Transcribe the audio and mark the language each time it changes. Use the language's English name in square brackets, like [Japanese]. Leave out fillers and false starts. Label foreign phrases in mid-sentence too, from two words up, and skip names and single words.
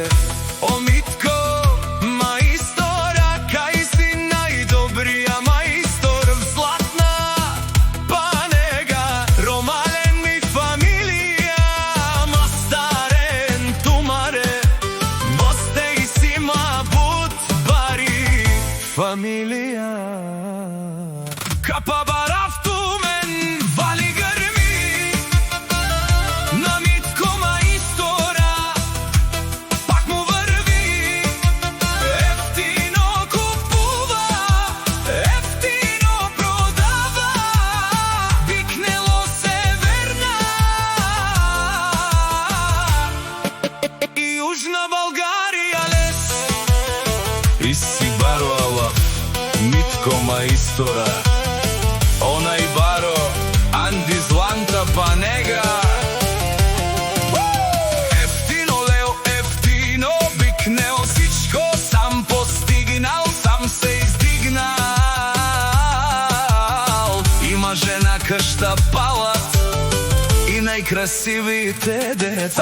[Romany] О Митко Маистора, кај си најдобрија маистор, златна панега, ромален ми фамилија, мастарен тумаре, мостеј си мабут бари фамилија. Капа баравту мен вали [Macedonian] грми на Митко Маистора, пак му врви, ефтино купува, ефтино продава, викнело се верна и Јужна Българија лес. [Romany] И си баро алаф Митко Маистора, онај баро Анди златна панега. [Bulgarian] Ефтино лео, ефтино викнео сичко, сам постигнал, сам се издигнал. Има жена кашта палат и најкрасивите деца.